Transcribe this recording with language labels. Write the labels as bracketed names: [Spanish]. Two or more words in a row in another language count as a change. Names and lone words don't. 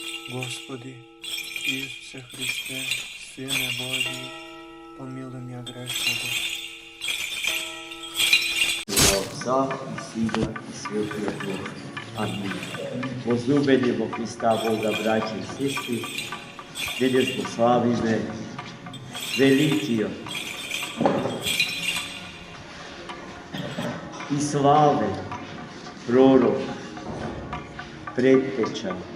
[Macedonian] Господи, Исусе Христе, Сине Божи, [Russian] помилуй меня грешного. Отца и Сина и Святого Духа. [Macedonian] Амин. Возлюбени во Христа Бога, браќа и сестри, денес го славиме великиот и славен пророк, предтеча,